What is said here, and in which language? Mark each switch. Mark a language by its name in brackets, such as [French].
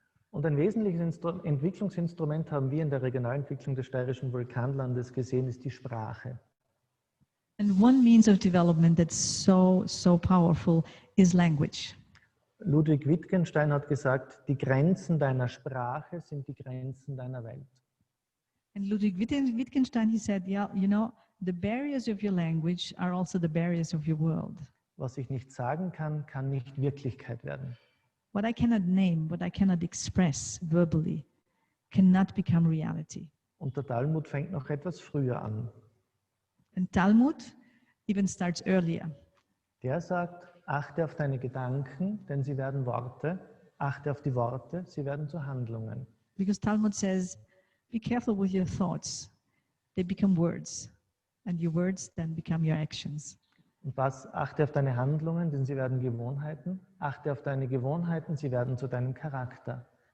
[German] Und ein wesentliches Entwicklungsinstrument haben wir in der Regionalentwicklung des steirischen Vulkanlandes gesehen, ist die Sprache. [English] And one means of development that's so powerful is language. [German] Ludwig Wittgenstein hat gesagt, die Grenzen deiner Sprache sind die Grenzen deiner Welt. [English] And Ludwig Wittgenstein, he said, yeah, you know, the barriers of your language are also the barriers of your world. [German] Was ich nicht sagen kann, kann nicht Wirklichkeit werden. [English] What I cannot name, what I cannot express verbally, cannot become reality. [German] Und der Talmud fängt noch etwas früher an. [English] And Talmud even starts earlier. [German] Der sagt, achte auf deine Gedanken, denn sie werden Worte. Achte auf die Worte, sie werden zu Handlungen. [English] Because Talmud says, be careful with your thoughts. They become words. And your words then become your actions. [German] Und was? Achte auf deine Handlungen, denn sie werden Gewohnheiten. Achte auf deine Gewohnheiten, sie werden zu deinem Charakter.